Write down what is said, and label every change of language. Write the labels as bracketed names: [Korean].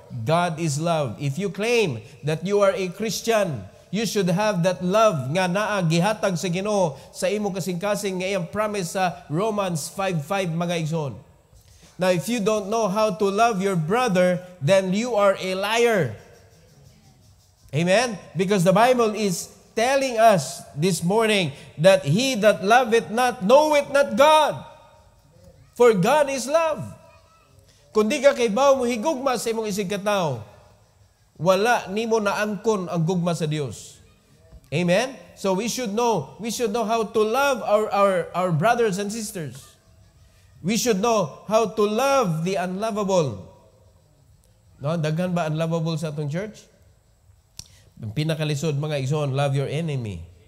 [English] God is love. If you claim that you are a Christian, you should have that love [Cebuano] nga naa gihatag sa Ginoo sa imo kasing-kasing nga iyang [English] promise sa Romans 5:5 [Cebuano] mga igsoon. [English] Now, if you don't know how to love your brother, then you are a liar. Amen? Because the Bible is telling us this morning that he that loveth not knoweth not God. For God is love. [Cebuano] Kung di ka kay bawo mo higugma sa imong isig katawo, wala nimo naangkon ang gugma sa Dios. [English] Amen? So we should know how to love our brothers and sisters. We should know how to love the unlovable. [Cebuano] No, daghan ba unlovable sa atong church? Ang pinakalisod mga igsoon, [English] love your enemy.